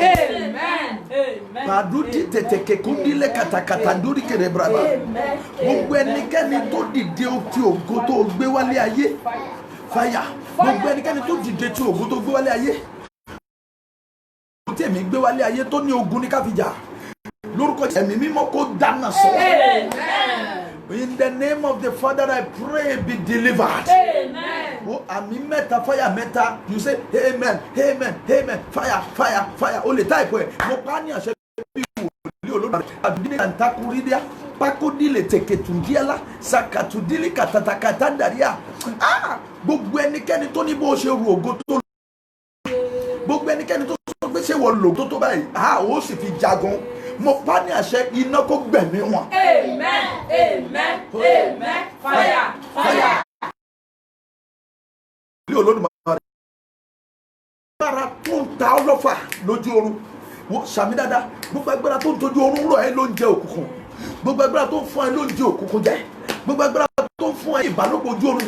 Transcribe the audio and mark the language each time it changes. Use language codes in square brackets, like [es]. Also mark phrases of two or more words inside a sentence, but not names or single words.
[yo] Pàdúdì tètè kékúndílé kàtàkàtà dórí kèrè brava. Gbogbo ẹnikẹ́ni tó dìde ti ògo tó gbé wálé ayé, fàyà. Gbogbo ẹnikẹ́ni tó dìde ti ògo tó gbé wálé ayé, tí èmi gbé wálé ayé tó ní ogun ní káfíjà, lórúkọ ẹ̀mí mímọ́ kó dáná sọ. [en] In the name of the Father, I pray, be delivered. [yo] Oh, àmì mẹ́ta, fire mẹ́ta. [en] You say amen, amen, amen. Fire, fire, fire. [yo] O lè type ẹ̀. Mo pa ní àṣẹ bí wòlíì olódùmarè. Àbí ní àǹtakùrídíà. Pákódìlè tèkètùndíàlá. Sàkàtùdílì kàtàkàtàndàríà. Gbogbo ẹnikẹ́ni tó ní bó ṣe ru ògo tó. Gbogbo ẹnikẹ́ni tó sọ pé ṣé wọ́n lò tó báyìí. Ó sì fi jagun. Mo pa ní àṣẹ, iná kó gbẹ̀mí wọn. [en] Amen, amen, amen. Fire, fire. [yo] Ní Olódùmarè. Agbára tó ń ta ọlọ́fà lójú oorun. Wọ́n sàmì dáadáa. Gbogbo agbára tó ń tọ́jú oorun rọ̀ ẹ́ ló ń jẹ òkùnkùn. Gbogbo agbára tó ń fún ẹ ló ń jẹ òkùnkùn jẹ. Gbogbo agbára tó ń fún ẹ ìbálòpọ̀ ojú oorun jẹ.